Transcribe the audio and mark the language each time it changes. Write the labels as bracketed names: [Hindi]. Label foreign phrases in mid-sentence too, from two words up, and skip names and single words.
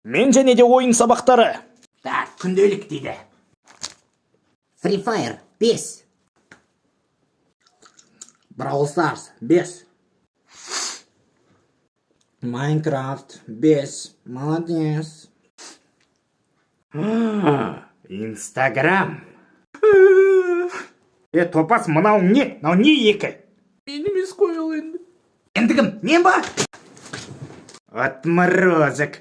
[Kazakh] Мен және де ойын сабақтары. Так, күнделік дейді. Free Fire 5. Brawl Stars 5. Minecraft 5. Молодец. Instagram. Топас, мынау не? Мынау не екі? Мен емес қой ол енді. Енді кім? Мен ба? Отморозок.